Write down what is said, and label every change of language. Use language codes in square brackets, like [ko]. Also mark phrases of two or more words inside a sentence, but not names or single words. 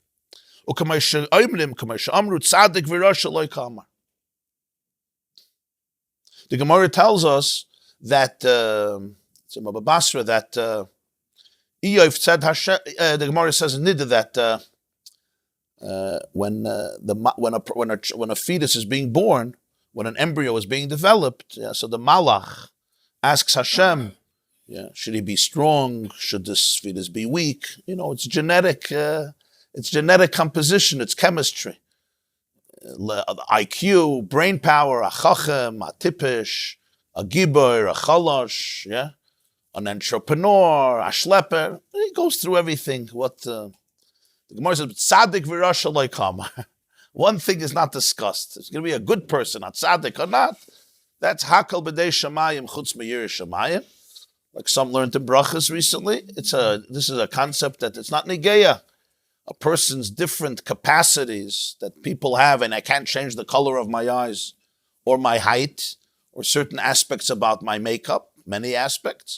[en] The Gemara tells us that the Gemara says in Nida that when a fetus is being born, when an embryo is being developed, so the Malach asks Hashem, should he be strong? Should this fetus be weak? It's genetic composition, it's chemistry. IQ, brain power, a chachem, a tipish, a gibor, a chalosh, an entrepreneur, a schlepper. He goes through everything. The Gemara says, [he] צדיק ורשע לא קאמר. [en] One thing is not discussed. It's going to be a good person, a tzaddik or not. That's [he] הכל בידי שמים חוץ מיראת שמים. [en] Like some learned in brachas recently. This is a concept that it's not negeya. A person's different capacities that people have, and I can't change the color of my eyes or my height or certain aspects about my makeup, many aspects.